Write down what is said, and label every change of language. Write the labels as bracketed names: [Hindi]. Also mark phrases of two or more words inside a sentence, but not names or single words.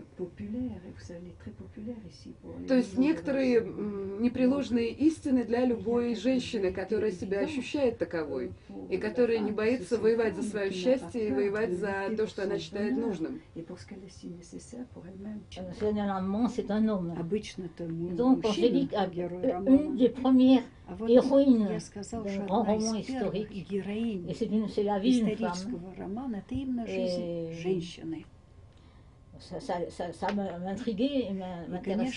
[Russian] То есть некоторые непреложные истины для любой женщины, которая себя ощущает таковой, и которая не боится воевать за свое счастье и воевать за то, что она считает нужным. [French] Généralement, c'est un homme. Donc, Angélique a une des premières héroïnes d'un grand roman historique. Et c'est la vie d'une femme. Ça m'intriguait et m'intéressait.